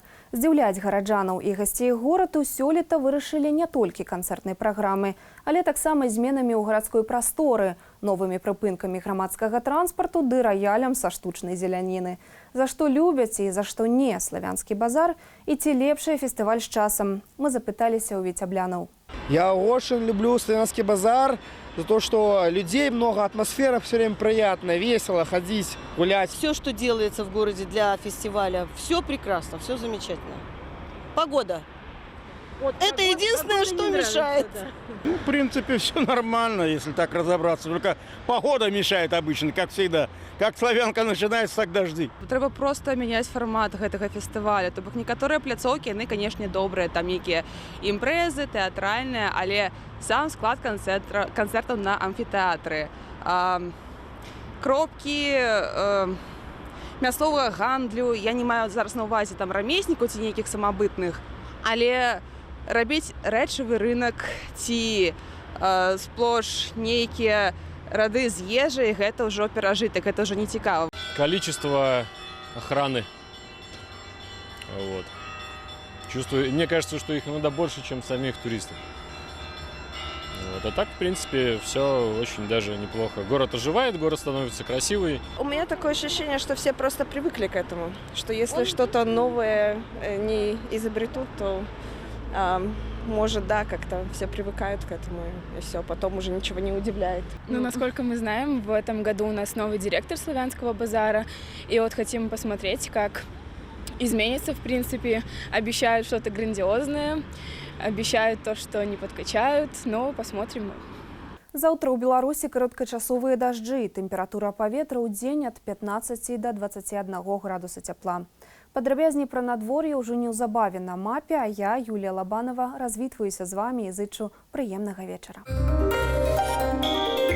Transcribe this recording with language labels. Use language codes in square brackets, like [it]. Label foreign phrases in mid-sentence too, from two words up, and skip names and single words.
[be] Здзіўляць гараджанаў і гасцей гораду сёлета вырашылі не толькі канцэртнай праграмы, але таксама зменамі ў гарадской прасторы, новымі прыпынкамі грамадскага транспарту ды раялям са штучнай зеляніны. За што любяць і за што не «Славянскі базар» і ці лепшае фестываль з часам? Мы запыталіся ў віцяблянаў. [ru] Я очень люблю «Славянский базар» за то, что людей много, атмосфера все время приятная, весело ходить, гулять. Все, что делается в городе для фестиваля, все прекрасно, все замечательно. Погода. Это единственное, что мешает. В принципе, все нормально, если так разобраться. Только погода мешает обычно, как всегда. Как славянка начинается, так дожди. [be] Трэба просто мяняць фармат гэтага фестываля. То бок некаторыя пляцоўкі, яны, канешне, добрыя, там нейкія імпрэзы, тэатральныя, але сам склад канцэртаў на амфітэатры. Кропкі мясцовага гандлю, я не маю зараз на ўвазе там рамеснікаў ці нейкіх самабытных, але рабіць рэчавы рынок ці сплош нейкія рады з ежай, гэта ўжо перажытак, гэта ўжо не цікава. [ru] Количество охраны. Вот. Чувствую, мне кажется, что их иногда больше, чем самих туристов. Вот. А так, в принципе, все очень даже неплохо. Город оживает, город становится красивый. У меня такое ощущение, что все просто привыкли к этому. Что если что-то новое не изобретут, то может, да, как-то все привыкают к этому, и все, потом уже ничего не удивляет. Ну, насколько мы знаем, в этом году у нас новый директор Славянского базара, и вот хотим посмотреть, как изменится, в принципе. Обещают что-то грандиозное, обещают то, что не подкачают, но посмотрим. [be] Заўтра ў Беларусі кароткачасовыя дажджы. Тэмпература паветра ў дзень ад 15 до 21 градуса цяпла. Падрабязней пра надвор'е ўжо неўзабаве на мапе, а я, Юлія Лабанова, развітваюся з вамі і зычу прыемнага вечара.